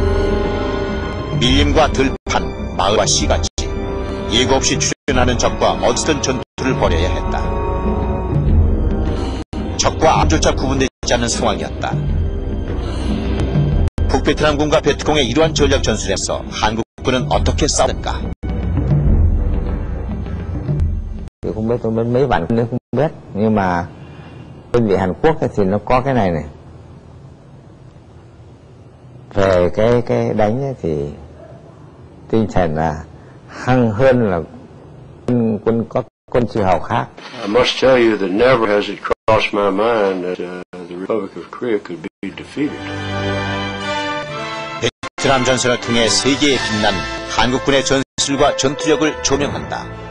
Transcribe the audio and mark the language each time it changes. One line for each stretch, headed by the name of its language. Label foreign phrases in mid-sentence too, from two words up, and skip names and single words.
Korean: 밀림과 들판, 마을과 시같이 예고 없이 출현하는 적과 어디서든 전투를 벌여야 했다. 적과 암조차 구분되지 않는 상황이었다. 북베트남군과 베트콩의 이러한 전략 전술에서 한국군은 어떻게 싸웠는가?
Vietnamese: Không biết, tôi mấy bạn nữa không biết, nhưng mà đơn vị Hàn Quốc thì nó có cái này này. Về cái đánh ấy thì tinh thần là hăng hơn là quân chư hầu khác.
English: I must tell you that never has it crossed my mind that the Republic of Korea could be defeated.
Korean: 베트남 전선을 통해 세계에 빛난 한국군의 전술과 전투력을 조명한다.